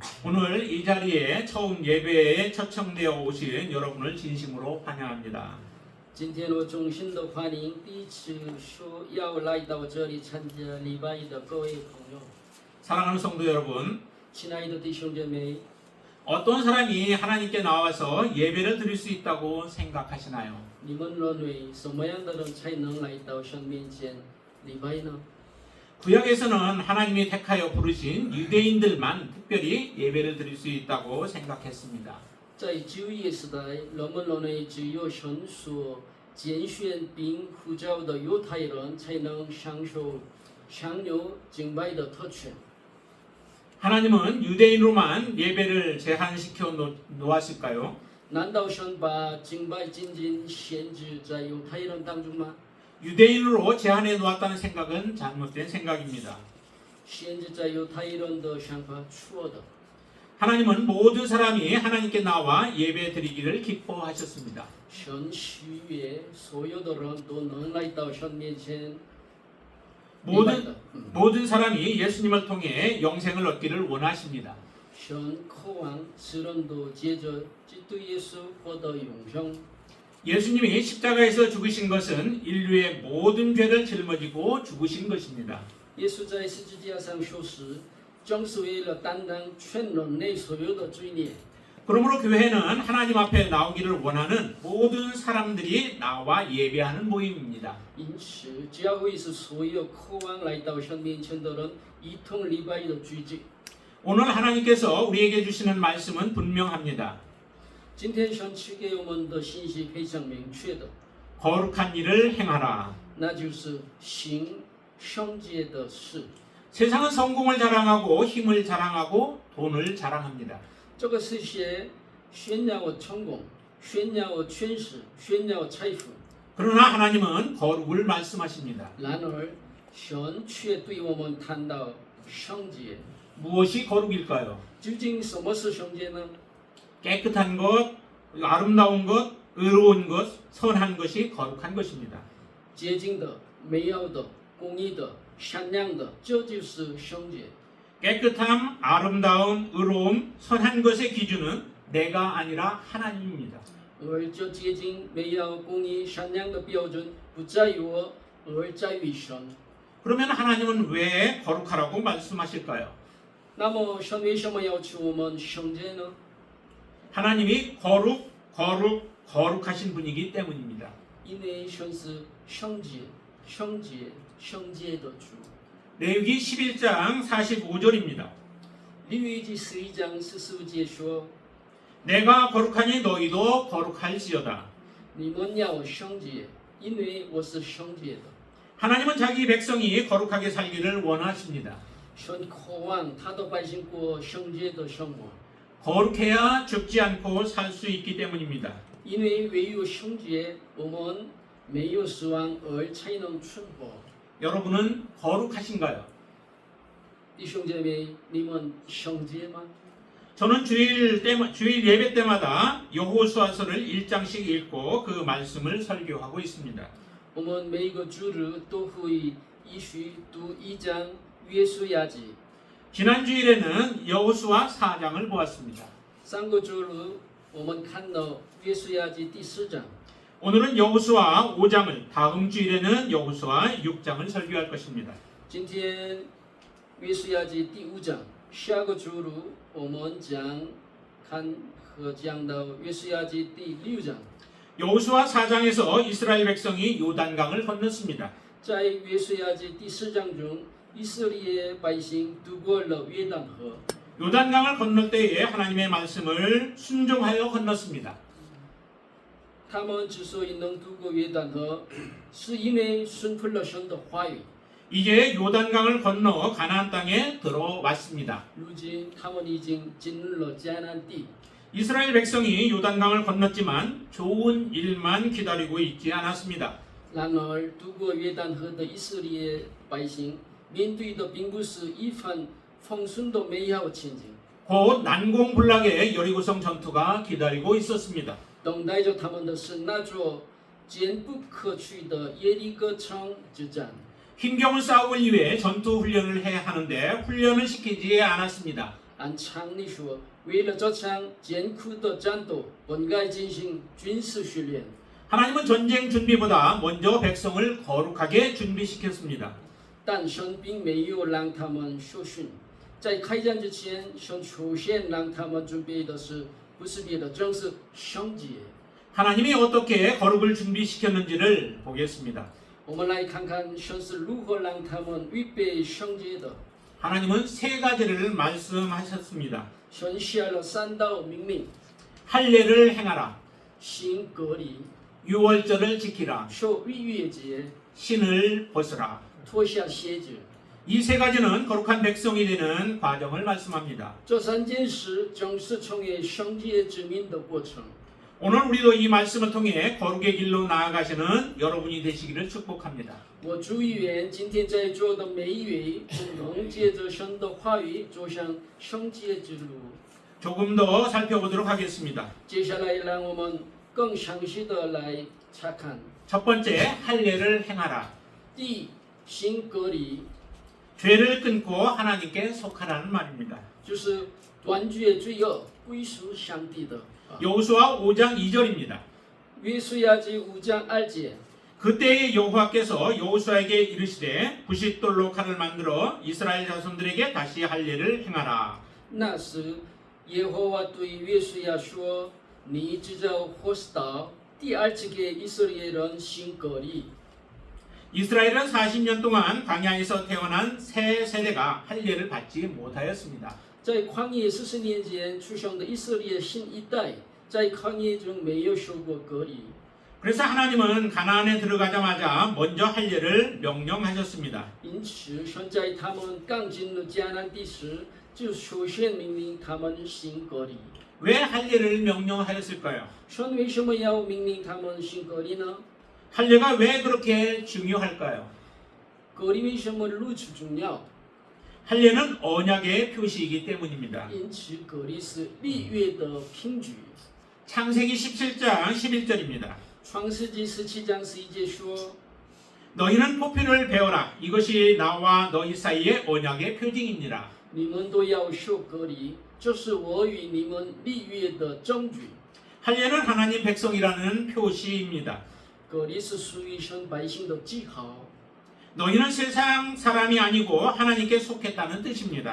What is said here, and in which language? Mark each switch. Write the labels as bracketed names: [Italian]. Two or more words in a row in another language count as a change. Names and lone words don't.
[Korean] 오늘 이 자리에 처음 예배에 초청되어 오신 여러분을 진심으로 환영합니다. [Chinese] 今天我衷心的欢迎第一次说要来到这里参加礼拜的各位朋友， [Korean] 사랑하는 성도 여러분, [Chinese] 亲爱的弟兄姐妹， [Korean] 어떤 사람이 하나님께 나와서 예배를 드릴 수 있다고 생각하시나요? [Chinese] 你们认为什么样的人才能来到神面前礼拜呢？ [Korean] 구약에서는 하나님이 택하여 부르신 유대인들만 특별히 예배를 드릴 수 있다고 생각했습니다. [Chinese] 在旧约时代，人们认为只有神所拣选并呼召的犹太人才能享有敬拜的特权。 [Korean] 하나님은 유대인으로만 예배를 제한시켜 놓았을까요? [Chinese] 难道神把敬拜仅仅限制在犹太人当中吗？ [Korean] 유대인으로 제한해 놓았다는 생각은 잘못된 생각입니다. [Chinese] 限制在犹太人的想法错的。 [Korean] 하나님은 모든 사람이 하나님께 나와 예배 드리기를 기뻐하셨습니다. [Chinese] 神喜悦所有的人都能来到神面前。 [Korean] 모든 사람이 예수님을 통해 영생을 얻기를 원하십니다. [Chinese] 神渴望世人都借着基督耶稣获得永生。 [Korean] 예수님이 십자가에서 죽으신 것은 인류의 모든 죄를 짊어지고 죽으신 것입니다. [Chinese] 耶稣在十字架上受死，正是为了担当全人类所有的罪孽。 [Korean] 그러므로 교회는 하나님 앞에 나오기를 원하는 모든 사람들이 나와 예배하는 모임입니다. [Chinese] 因此，教会是所有渴望来到神面前的人一同礼拜的聚集。 [Korean] 오늘 하나님께서 우리에게 주시는 말씀은 분명합니다. [Chinese] 今天神赐给我们的信息非常明确的， [Korean] 거룩한 일을 행하라. [Chinese] 那就是行圣洁的事。 [Korean] 세상은 성공을 자랑하고 힘을 자랑하고 돈을 자랑합니다. [Chinese] 这个世界炫耀成功，炫耀权势，炫耀财富。 [Korean] 그러나 하나님은 거룩을 말씀하십니다. [Chinese] 然而，神却对我们谈到圣洁。 [Korean] 무엇이 거룩일까요? [Chinese] 究竟什么是圣洁呢？ [Korean] 깨끗한 것, 아름다운 것, 의로운 것, 선한 것이 거룩한 것입니다. [Chinese] 洁净的、美好的、公义的、善良的，这就是圣洁。 [Korean] 깨끗함, 아름다움, 의로움, 선한 것의 기준은 내가 아니라 하나님입니다. [Chinese] 而这洁净、美好、公义、善良的标准不在于我，而在于神。 [Korean] 그러면 하나님은 왜 거룩하라고 말씀하실까요? [Chinese] 那么，神为什么要求我们圣洁呢？ [Korean] 하나님이 거룩하신 분이기 때문입니다. [Chinese] 因为神是圣洁、圣洁、圣洁的主。 [Korean] 레위기 11장 45절입니다. [Chinese] 利未记11章45节说： [Korean] 내가 거룩하니 너희도 거룩할지어다. [Chinese] 你们要圣洁，因为我是圣洁的。 [Korean] 하나님은 자기 백성이 거룩하게 살기를 원하십니다. [Chinese] 神渴望他的百姓过圣洁的生活， [Korean] 거룩해야 죽지 않고 살 수 있기 때문입니다. [Chinese] 因为唯有圣洁，我们没有死亡而才能存活。 [Korean] 여러분은 거룩하신가요? [Chinese] 弟兄姐妹，你们圣洁吗？ [Korean] 저는 주일 예배 때마다 여호수아서를 1장씩 읽고 그 말씀을 설교하고 있습니다. [Chinese] 我们每个主日都会依序读1章约书亚记。 [Korean] 지난 주일에는 여호수아 4장을 보았습니다. [Chinese] 上个主日我们看到约书亚记第4章。 [Korean] 오늘은 여호수아 5장을, 다음 주일에는 여호수아 6장을 설교할 것입니다. [Chinese] 今天约书亚记第5章，下个主日我们将看和讲到约书亚记第6章。 [Korean] 여호수아 4장에서 이스라엘 백성이 요단강을 건넜습니다. [Chinese] 在约书亚记第4章中，以色列百姓渡过了约旦河。 [Korean] 요단강을 건널 때에 하나님의 말씀을 순종하여 건넜습니다. [Chinese] 他们之所以能渡过约旦河，是因为顺服了神的话语。 [Korean] 이제 요단강을 건너 가나안 땅에 들어왔습니다. [Chinese] 如今他们已经进入了迦南地。 [Korean] 이스라엘 백성이 요단강을 건넜지만 좋은 일만 기다리고 있지 않았습니다. [Chinese] 然而，渡过约旦河的以色列百姓面对的并不是一番丰顺的美好前景， [Korean] 곧 난공불락의 여리고성 전투가 기다리고 있었습니다. [Chinese] 等待着他们的是那座坚不可摧的耶利哥城之战。 [Korean] 힘겨운 싸움을 위해 전투 훈련을 해야 하는데 훈련을 시키지 않았습니다. [Chinese] 按常理说，为了这场艰苦的战斗，本该进行军事训练。 [Korean] 하나님은 전쟁 준비보다 먼저 백성을 거룩하게 준비시켰습니다. [Chinese] 但神并没有让他们受训，在开战之前，神首先让他们准备的是不是别的，正是圣洁。 [Korean] 하나님이 어떻게 거룩을 준비시켰는지를 보겠습니다. [Chinese] 我们来看看神是如何让他们预备圣洁的。 [Korean] 하나님은 세 가지를 말씀하셨습니다. [Chinese] 神下了3道命令： [Korean] 할례를 행하라, [Chinese] 行割礼、 [Korean] 유월절을 지키라, [Chinese] 守逾越节、 [Korean] 신을 벗으라. [Chinese] 脱下鞋子。 [Korean] 이 세 가지는 거룩한 백성이 되는 과정을 말씀합니다. [Chinese] 这3件事正是成为圣洁之民的过程。 [Korean] 오늘 우리도 이 말씀을 통해 거룩의 길로 나아가시는 여러분이 되시기를 축복합니다. [Chinese] 我祝愿今天在座的每一位都能借着神的话语走向圣洁之路。 [Korean] 조금 더 살펴보도록 하겠습니다. [Chinese] 接下来，让我们更详细的来查看。 [Korean] 첫 번째, 할례를 행하라. [Chinese] 第一，行割礼， [Korean] 죄를 끊고 하나님께 속하라는 말입니다. [Chinese] 就是断绝罪恶，归属上帝的。 [Korean] 여호수아 5장 2절입니다. [Chinese] 约书亚记5章2节， [Korean] 그때의 여호와께서 여호수아에게 이르시되 부싯돌로 칼을 만들어 이스라엘 자손들에게 다시 할례를 행하라. [Chinese] 那时耶和华对约书亚说：“你制造活石刀，第二次给以色列人行割礼。” [Korean] 이스라엘은 40년 동안 광야에서 태어난 새 세대가 할례를 받지 못하였습니다. [Chinese] 在旷野40年间出生的以色列新一代，在旷野中没有受过割礼。 [Korean] 그래서 하나님은 가나안에 들어가자마자 먼저 할례를 명령하셨습니다. [Chinese] 因此，神在他们刚进入迦南地时，就首先命令他们行割礼。 [Korean] 왜 할례를 명령하였을까요? [Chinese] 神为什么要命令他们行割礼呢？ [Korean] 할례가 왜 그렇게 중요할까요? [Chinese] 割礼为什么如此重要？ [Korean] 할례는 언약의 표시이기 때문입니다. [Chinese] 因此，割礼是立约的凭据。 [Korean] 창세기 17장 11절입니다. [Chinese] 创世纪17章11节说： [Korean] 너희는 포피를 배워라. 이것이 나와 너희 사이의 언약의 표징이니라. [Chinese] 你们都要受割礼，这是我与你们立约的证据。 [Korean] 할례는 하나님 백성이라는 표시입니다. [Chinese] 割礼是属于神百姓的记号。 [Korean] 너희는 세상 사람이 아니고 하나님께 속했다는 뜻입니다.